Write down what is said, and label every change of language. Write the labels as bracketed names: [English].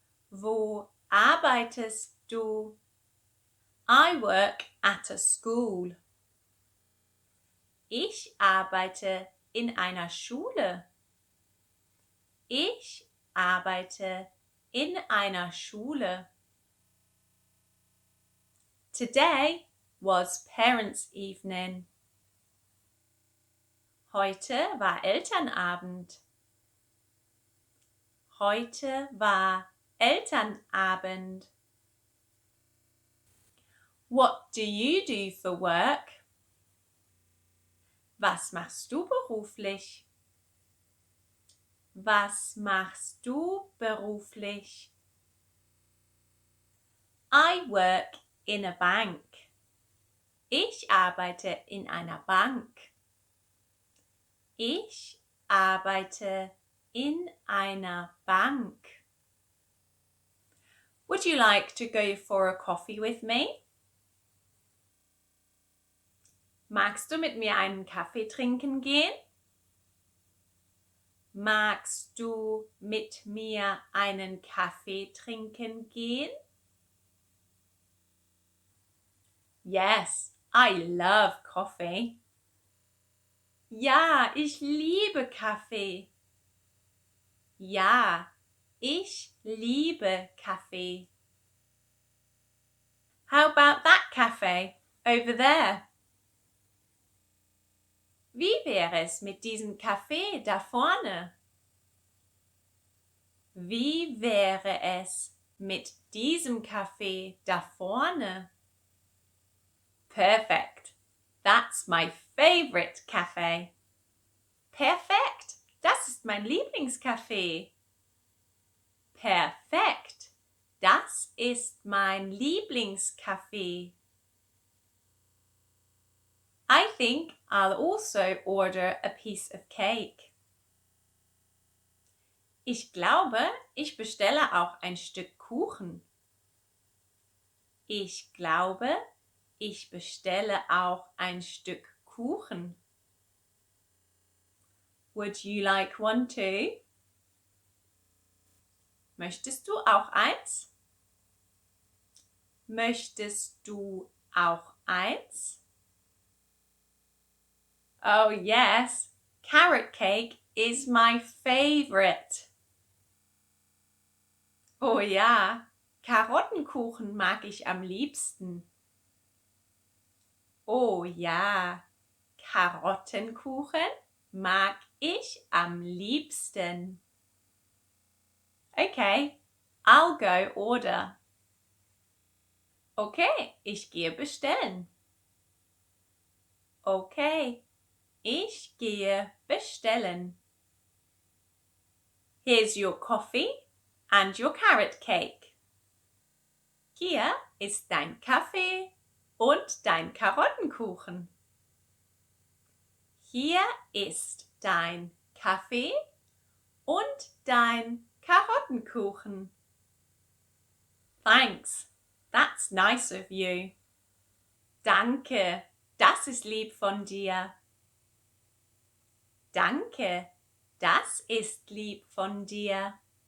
[German] Wo arbeitest du? [English] I work at a school. [German] Ich arbeite in einer Schule. Ich arbeite in einer Schule. [English] Today was Parents' Evening. [German] Heute war Elternabend. Heute war Elternabend. [English] What do you do for work? [German] Was machst du beruflich? Was machst du beruflich? [English] I work in a bank. [German] Ich arbeite in einer Bank. Ich arbeite in einer Bank. [English] Would you like to go for a coffee with me? [German] Magst du mit mir einen Kaffee trinken gehen? Magst du mit mir einen Kaffee trinken gehen? [English] Yes, I love coffee. [German] Ja, ich liebe Kaffee. Ja, ich liebe Kaffee. [English] How about that cafe over there? [German] Wie wäre es mit diesem Café da vorne? Wie wäre es mit diesem Café da vorne? [English] Perfect. That's my favorite cafe. [German] Perfekt. Das ist mein Lieblingscafé. Perfekt. Das ist mein Lieblingscafé. [English] I think I'll also order a piece of cake. [German] Ich glaube, ich bestelle auch ein Stück Kuchen. Ich glaube, ich bestelle auch ein Stück Kuchen. [English] Would you like one too? [German] Möchtest du auch eins? Möchtest du auch eins? [English] Oh yes, carrot cake is my favorite. [German] Oh ja, Karottenkuchen mag ich am liebsten. Oh ja, Karottenkuchen mag ich am liebsten. [English] Okay, I'll go order. [German] Okay, ich gehe bestellen. Okay, ich gehe bestellen. [English] Here's your coffee and your carrot cake. [German] Hier ist dein Kaffee und dein Karottenkuchen. Hier ist dein Kaffee und dein Karottenkuchen. [English] Thanks, that's nice of you. [German] Danke, das ist lieb von dir. Danke, das ist lieb von dir.